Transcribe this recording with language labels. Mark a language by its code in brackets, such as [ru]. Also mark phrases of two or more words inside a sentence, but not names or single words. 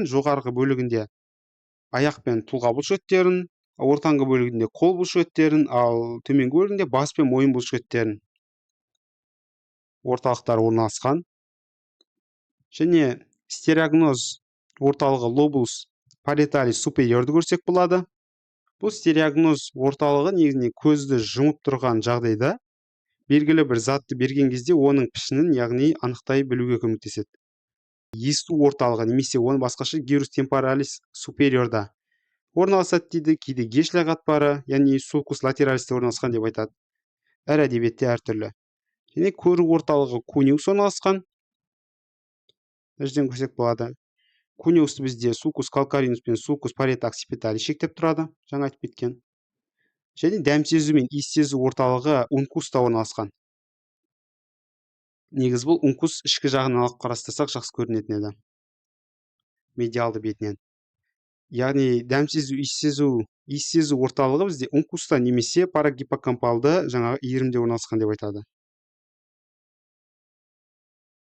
[kk] Жоғарғы бөлігінде аяқ пен тұлға бұлшықеттерін, ортаңғы бөлігінде қол бұлшықеттерін, ал төменгі бөлігінде бас пен мойын бұлшықеттерін орталықтар орналасқан. Және стереогноз орталығы [la] lobulus parietalis superiorды [kk] көрсек болады. Бұл стереогноз орталығы негізінен көзді жұмып тұрған жағдайда белгілі бір затты берген кезде оның пішінін, яғни анықтай білуге көмектеседі. Есту орталығы немесе оны басқаша [la] gyrus temporalis superiorда [kk] орналасады дейді, кейде гешлер қатпары, яғни [la] sulcus lateralisте [kk] орналасқан деп айтады. Әр әдебиетте әртүрлі. Және көру орталығы cuneus орналасқан. Жерден көрсек болады. Cuneusты бізде [la] sulcus calcarinus [kk] пен [la] sulcus parietalis occipitalis [kk] шектеп тұрады, жаңа айтып кеткен. Және дәм сезу мен иіс сезу орталығы ункуста орналасқан. Негіз бұл ункус ішкі жағынан алып қарастырсақ жақсы көрінетін еді. Медиалды бетінен. Яғни дәм сезу, иіс сезу орталығы бізде ункуста немесе парагиппокампалды жаңағы иірімде орналасқан деп айтады.